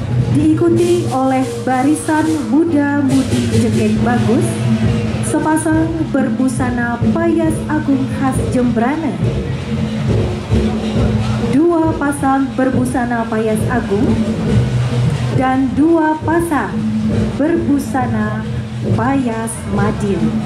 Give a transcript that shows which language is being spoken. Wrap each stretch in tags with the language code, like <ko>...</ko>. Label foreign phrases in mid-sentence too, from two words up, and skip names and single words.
<id>diikuti oleh barisan muda-mudi Jegek Bagus, sepasang berbusana payas agung khas Jembrana, dua pasang berbusana payas agung, dan dua pasang berbusana payas Madiun.</id>